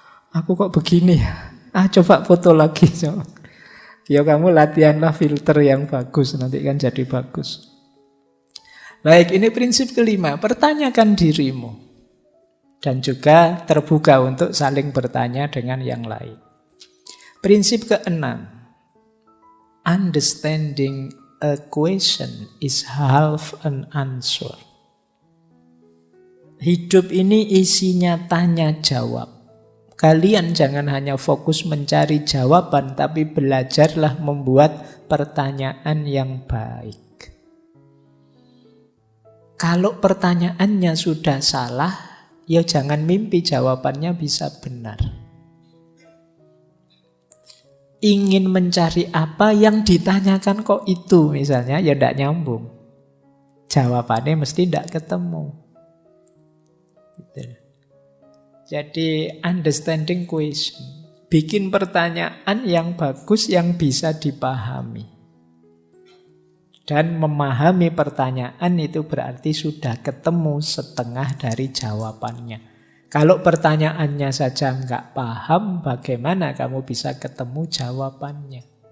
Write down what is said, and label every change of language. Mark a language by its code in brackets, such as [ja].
[id] Aku kok begini ya? Coba foto lagi. Coba. Ya kamu latihanlah filter yang bagus, nanti kan jadi bagus. Baik, ini prinsip kelima. Pertanyakan dirimu. Dan juga terbuka untuk saling bertanya dengan yang lain. Prinsip keenam. [en] Understanding a question is half an answer. [id] Hidup ini isinya tanya jawab. Kalian jangan hanya fokus mencari jawaban, tapi belajarlah membuat pertanyaan yang baik. Kalau pertanyaannya sudah salah, ya jangan mimpi jawabannya bisa benar. Ingin mencari apa yang ditanyakan kok itu misalnya, ya tidak nyambung. Jawabannya mesti tidak ketemu. Gitu. Jadi [en] understanding question. [id] Bikin pertanyaan yang bagus yang bisa dipahami. Dan memahami pertanyaan itu berarti sudah ketemu setengah dari jawabannya. Kalau pertanyaannya saja nggak paham, bagaimana kamu bisa ketemu jawabannya?